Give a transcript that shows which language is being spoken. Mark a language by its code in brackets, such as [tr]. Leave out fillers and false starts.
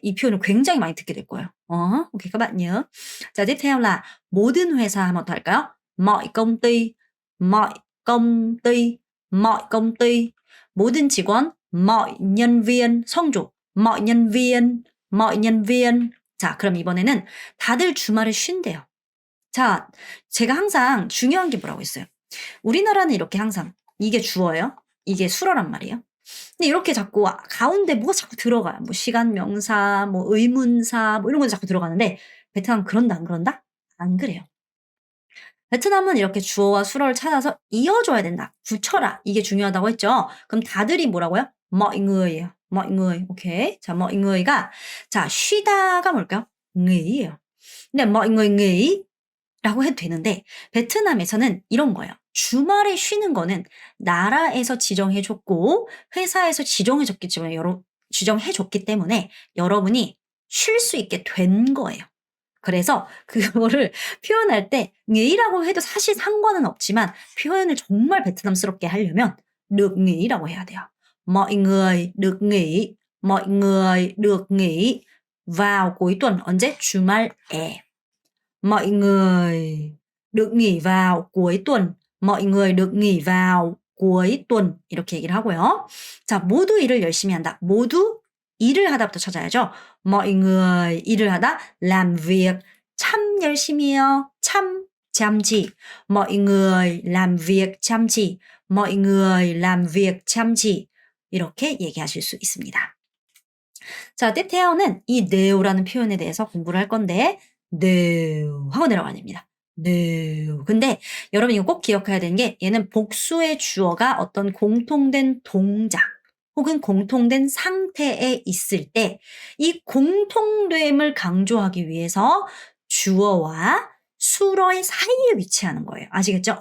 [ko] 이 표현을 굉장히 많이 듣게 될 거예요. [vi] OK các bạn nhớ. [ko] 자 [vi] tiếp theo là [ko] 모든 회사 한번 더 할까요? [vi] mọi công ty, mọi công ty, mọi công ty. [ko] 모든 직원, [vi] mọi nhân viên 성조, mọi nhân viên, mọi nhân viên. [ko] 자 그럼 이번에는 다들 주말에 쉰대요. 자 제가 항상 중요한 게 뭐라고 했어요. 우리나라는 이렇게 항상 이게 주어예요. 이게 수어란 말이에요. 근데 이렇게 자꾸 가운데 뭐가 자꾸 들어가요. 뭐 시간 명사, 뭐 의문사 뭐 이런 거 자꾸 들어가는데 베트남 그런다 안 그런다? 안 그래요. 베트남은 이렇게 주어와 수어를 찾아서 이어줘야 된다. 붙여라. 이게 중요하다고 했죠. 그럼 다들이 뭐라고요? [vi] mọi người 예요. mọi người. 오케이. [ko] 자, mọi nguy가 자, 쉬다가 뭘까요? [vi] nghỉ 예요. [ko] 근데 mọi người nghỉ 라고 해도 되는데 베트남에서는 이런 거예요. 주말에 쉬는 거는 나라에서 지정해 줬고 회사에서 지정해 줬기 때문에 여러분이 쉴 수 있게 된 거예요. 그래서 그거를 표현할 때 nghỉ 라고 해도 사실 상관은 없지만 표현을 정말 베트남스럽게 하려면 được nghỉ 라고 해야 돼요. [vi] mọi người được nghỉ, mọi người được nghỉ vào cuối tuần [ko] 언제? 주말에. [vi] mọi người được nghỉ vào cuối tuần. mọi người được nghỉ vào cuối tuần. [ko] 이렇게 얘기를 하고요. 자, 모두 일을 열심히 한다. 모두 일을 하다부터 찾아야죠. [vi] mọi người [ko] 일을 하다 [vi] làm việc [ko] 참 열심히 해요. [vi] 참 chăm chỉ. mọi người làm việc chăm chỉ. mọi người làm việc chăm chỉ. [ko] 이렇게 얘기하실 수 있습니다. 자, [vi] tiếp theo [ko] 는 이 네오라는 표현에 대해서 공부를 할 건데 네오 하고 내려가야 됩니다. 네오. 근데 여러분 이거 꼭 기억해야 되는 게 얘는 복수의 주어가 어떤 공통된 동작 혹은 공통된 상태에 있을 때 이 공통됨을 강조하기 위해서 주어와 수어의 사이에 위치하는 거예요. 아시겠죠?